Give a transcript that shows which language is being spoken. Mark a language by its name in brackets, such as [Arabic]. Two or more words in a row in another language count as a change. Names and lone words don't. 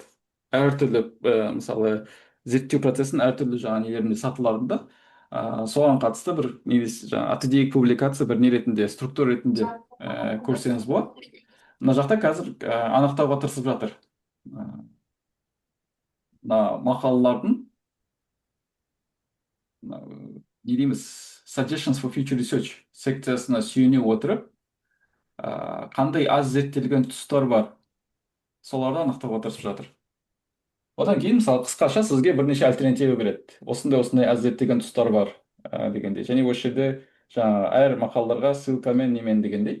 [Kazakh] Әртүрлі мысалы зерттеу процесін әртүрлі жаңа нелерінде сатыларында соған қатысты бір жаңа атыдейік публикация бір не ретінде, структура ретінде көрсеңіз болады. Мына жақта қазір анықтауға тырысып жатыр. Мына мақалалардың не дейміз, [English] suggestions for future research [Kazakh] секциясына сүйене отырып, қандай аз зерттелген тұстар бар, соларды анықтауға тырысып жатыр. Одан кейін мысалы қысқаша сізге бірнеше альтернатива береді. Осындай аз зерттелген тұстар бар дегендей. Және осы жерде жаңа әр мақалаларға ссылкамен немен дегендей.